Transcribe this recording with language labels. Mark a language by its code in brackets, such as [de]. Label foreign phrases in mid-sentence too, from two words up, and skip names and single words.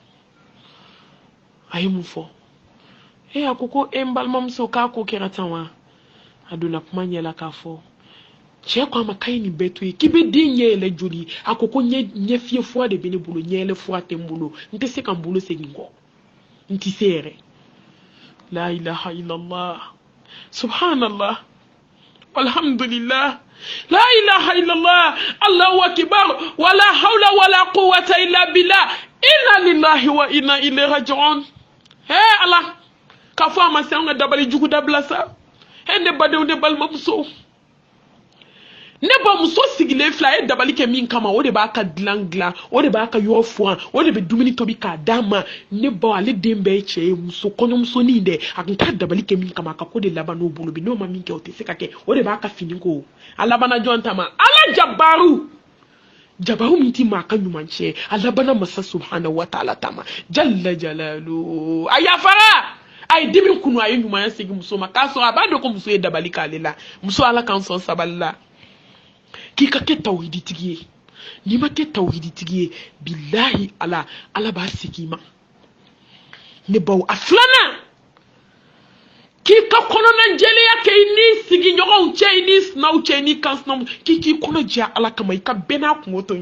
[bm] a ye mun fɔ a ko n balimamuso k'a ko kɛra tan wa a donna kuma ɲɛ la k'a fɔ cɛ ko a ma k'a ye nin bɛɛ to yen k'i bɛ den ɲɛ yɛlɛ joli a ko ɲɛ fiyɛ fura de bɛ ne bolo ɲɛ yɛlɛ fura tɛ n bolo n tɛ se ka n bolo segin kɔ n tɛ se yɛrɛ [ar] لا إله إلا الله سبحان الله والحمد لله لا إله إلا الله الله أكبر ولا حول ولا قوة إلا بالله إنا لله وإنا إليه راجعون [bm] ala ka fɔ a ma se an ka dabali jugu dabila sa ne badenw ne balimamuso ne bamuso sigilen fila a ye dabali kɛ min kama o de b'a ka dilan o de b'a ka yɔrɔ furan o de bɛ dumuni tobi k'a d'a ma ne baw ale den bɛɛ ye cɛ ye muso kɔɲɔmusonin dɛ a tun t'a dabali kɛ min kama a ka ko de laban n'o bolo bi n'o ma min kɛ o tɛ se ka kɛ o de b'a ka fini ko a labana jɔn ta ma ala jabaru min ti maa ka ɲuman cɛ a labana masa [ar] سبحانه وتعالى [bm] ta ma [ar] جل جلاله [bm] a yafara a ye dimi kunu a ye ɲumanya segin muso ma k'a sɔrɔ a b'a dɔn ko muso ye dabali k'ale la muso ala k'an sɔn sabali la k'i ka kɛ tawhiditigi ye ni ma kɛ tawhiditigi ye billahi ala b'a sigi ma ne baw a filanan k'i ka kɔnɔna jɛlenya kɛ i ni sigiɲɔgɔnw cɛ i ni sinaw cɛ i ni kansinaw k'i kɔnɔ jɛya ala kama i ka bɛɛ n'a kungo to